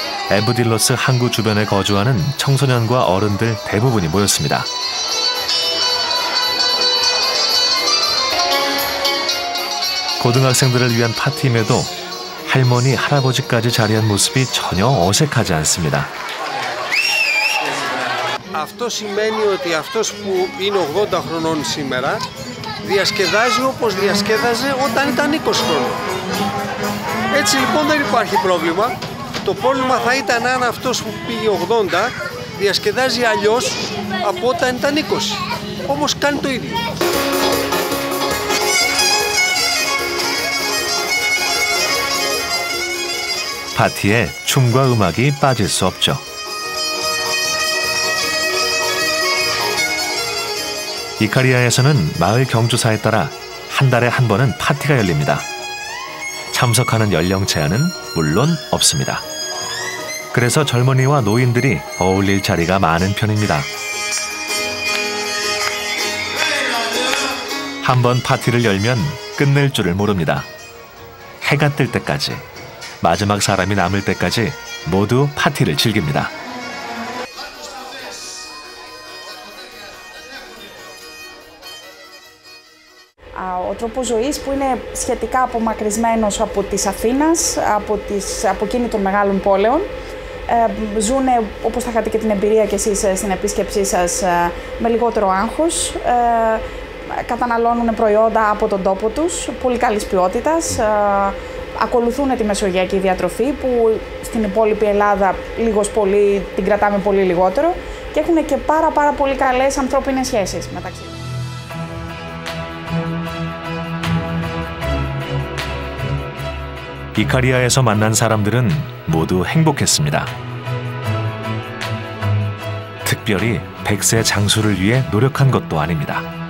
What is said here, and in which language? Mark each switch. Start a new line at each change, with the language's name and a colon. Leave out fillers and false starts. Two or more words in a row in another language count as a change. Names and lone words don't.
Korean: 에브딜로스 항구 주변에 거주하는 청소년과 어른들 대부분이 모였습니다. 고등학생들을 위한 파티임에도 할머니, 할아버지까지 자리한 모습이 전혀 어색하지 않습니다.
Greek: Αυτό σημαίνει ότι αυτός που είναι 80 χρονών σήμερα διασκεδάζει όπως διασκέδαζε όταν ήταν 20 χρόνων. Έτσι λοιπόν δεν υπάρχει πρόβλημα. Το πρόβλημα θα ήταν αν αυτός που πήγε 80 διασκεδάζει αλλιώς από όταν ήταν 20. Όμως κάνει το ίδιο.
Korean: 파티에 춤과 음악이 빠질 수 없죠. 이카리아에서는 마을 경조사에 따라 한 달에 한 번은 파티가 열립니다. 참석하는 연령 제한은 물론 없습니다. 그래서 젊은이와 노인들이 어울릴 자리가 많은 편입니다. 한번 파티를 열면 끝낼 줄을 모릅니다. 해가 뜰 때까지, 마지막 사람이 남을 때까지 모두 파티를 즐깁니다.
Greek: Ο τρόπος ζωής που είναι σχετικά απομακρυσμένος από της Αθήνας, από εκείνη των μεγάλων πόλεων. Ζουν, όπως θα είχατε και την εμπειρία κι εσείς στην επίσκεψή σας, με λιγότερο άγχος. Καταναλώνουν προϊόντα από τον τόπο τους, πολύ καλής ποιότητας. Ακολουθούν τη μεσογειακή διατροφή που στην υπόλοιπη Ελλάδα λίγος πολύ την κρατάμε πολύ λιγότερο και έχουν και πάρα πολύ καλές ανθρώπινες σχέσεις μεταξύ τους.
Korean: 이카리아에서 만난 사람들은 모두 행복했습니다. 특별히 100세 장수를 위해 노력한 것도 아닙니다.